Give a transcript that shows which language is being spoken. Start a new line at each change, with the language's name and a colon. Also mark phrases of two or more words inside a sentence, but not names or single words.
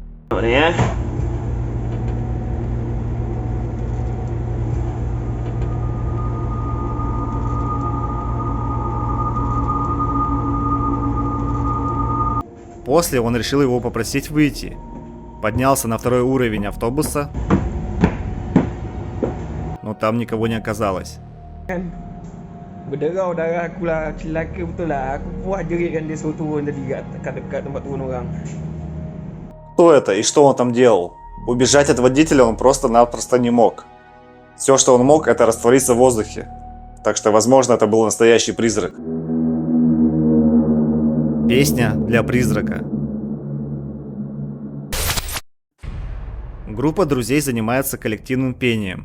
Russian: После он решил его попросить выйти. Поднялся на второй уровень автобуса, но там никого не оказалось.
Malay: Berderau darah aku lah, celaka betul lah. Aku puas jeritkan dia suruh turun tadi kat tempat turun orang.
Russian: Кто это и что он там делал? Убежать от водителя он просто-напросто не мог. Все, что он мог, это раствориться в воздухе. Так что, возможно, это был настоящий призрак. Песня для призрака. Группа друзей занимается коллективным пением.